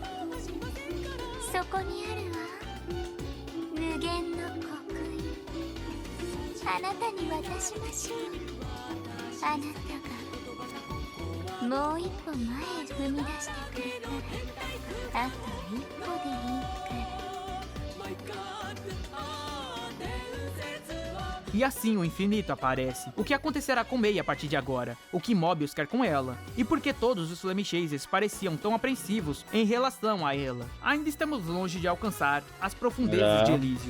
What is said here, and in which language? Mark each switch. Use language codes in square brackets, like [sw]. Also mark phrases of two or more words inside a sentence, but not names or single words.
[ja] そこにあるわ、無限の刻印。あなたに渡しましょう。あなたがもう一歩前へ踏み出してくれたら、あと一歩でいいから。 [pt] E assim o infinito aparece. O que acontecerá com Mei a partir de agora? O que Mobius quer com ela? E por que todos os Flame Chasers pareciam tão apreensivos em relação a ela? Ainda estamos longe de alcançar as profundezas de Elysium.